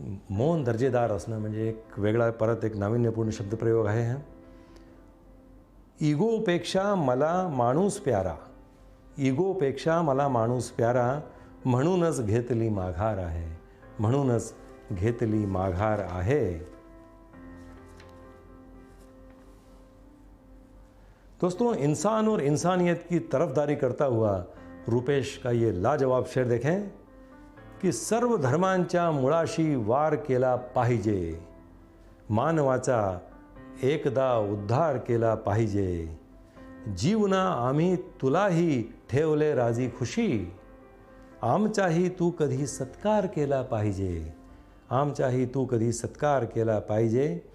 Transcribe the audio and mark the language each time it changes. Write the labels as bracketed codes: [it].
[mr] मौन दर्जेदार असणं म्हणजे एक वेगळा परत एक नाविन्यपूर्ण शब्दप्रयोग आहे हा. इगोपेक्षा मला माणूस प्यारा, इगोपेक्षा मला माणूस प्यारा, म्हणूनच घेतली माघार आहे, म्हणूनच घेतली माघार आहे. [hi] दोस्तों, इंसान और इंसानियत की तरफदारी करता हुआ रुपेश का ये लाजवाब शेर देखें [mr] की सर्व धर्मांच्या मुळाशी वार केला पाहिजे, मानवाचा एकदा उद्धार केला पाहिजे, जीवना आम्ही तुलाही ठेवले राजी खुशी, आमचाही तू कधी सत्कार केला पाहिजे, आमचाही तू कधी सत्कार केला पाहिजे.